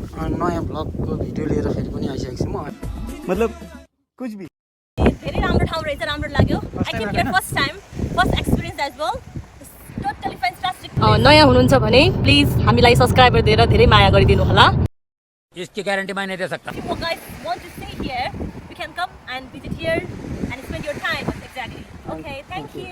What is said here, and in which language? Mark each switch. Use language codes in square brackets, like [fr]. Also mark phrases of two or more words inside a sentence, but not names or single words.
[ne] नयाँ भ्लगको भिडियो लिएर फेरि पनि आइसकेको छु म [hi] मतलब कुछ भी [ne] धेरै राम्रो ठाउँ रहेछ राम्रो लाग्यो [en] I came here first experience as well totally fantastic [ne] नयाँ हुनुहुन्छ भने प्लिज हामीलाई सब्स्क्राइबर दिएर धेरै माया गरिदिनु होला [hi] इसकी गारंटी मैं नहीं दे सकता [en] If you guys want to stay here you can come and visit here and spend your time exactly okay thank you